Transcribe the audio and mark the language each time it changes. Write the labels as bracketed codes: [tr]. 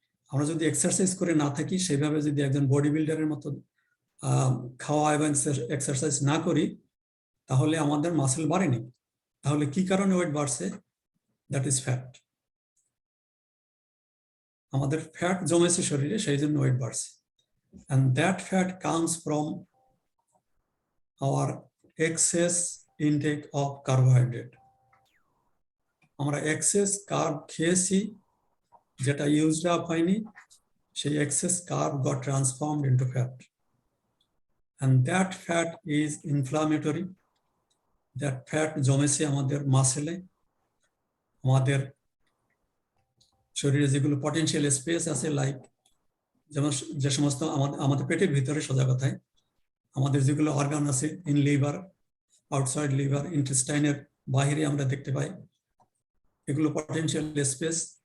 [bn] আমরা যদি এক্সারসাইজ করে না থাকি, সেভাবে যদি একজন বডি বিল্ডারের মতো খাওয়া এবং এক্সারসাইজ না করি, তাহলে আমাদের মাসেল বাড়েনি। তাহলে কি কারণে ওয়েট বাড়ছে? That is fat. আমাদের ফ্যাট জমেছে শরীরে, সেই জন্য ওয়েট বাড়ছে। [en] and that fat comes from our excess intake of carbohydrate. [bn] আমরা এক্সেস কার্ব খেয়েছি, যেটা ইউজড আপ হয়নি, সেই access carb got transformed into fat, and that fat is inflammatory. that fat জমেছে আমাদের মাসেলে, আমাদের শরীরে যেগুলো পটেনশিয়াল স্পেস আছে, লাইক যেমন যে সমস্ত আমাদের পেটের ভিতরে, সোজা কথায় আমাদের যেগুলো অর্গান আছে, ইন লিভার, আউটসাইড লিভার, ইন্টেস্টাইনের বাইরে আমরা দেখতে পাই, এগুলো পটেনশিয়াল স্পেস।